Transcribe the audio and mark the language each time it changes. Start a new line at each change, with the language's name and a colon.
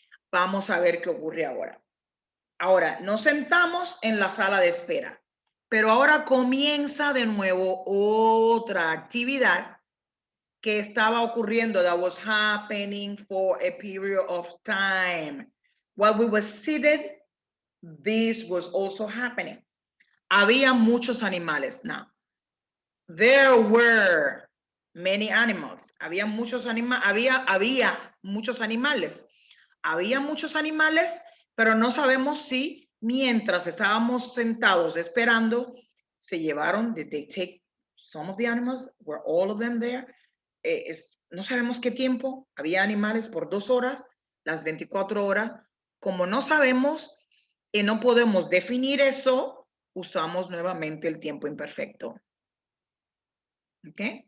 Spanish: Vamos a ver qué ocurre ahora. Ahora, nos sentamos en la sala de espera, pero ahora comienza de nuevo otra actividad que estaba ocurriendo,
English: that was happening for a period of time. While we were seated, this was also happening.
Spanish: Había muchos animales.
English: Now, there were many animals.
Spanish: Había muchos animales. Había muchos animales. Había muchos animales, pero no sabemos si mientras estábamos sentados esperando, se llevaron,
English: did they take some of the animals? Were all of them there?
Spanish: No sabemos qué tiempo. Había animales por 2 horas, las 24 horas. Como no sabemos y no podemos definir eso, usamos nuevamente el tiempo imperfecto. ¿Ok?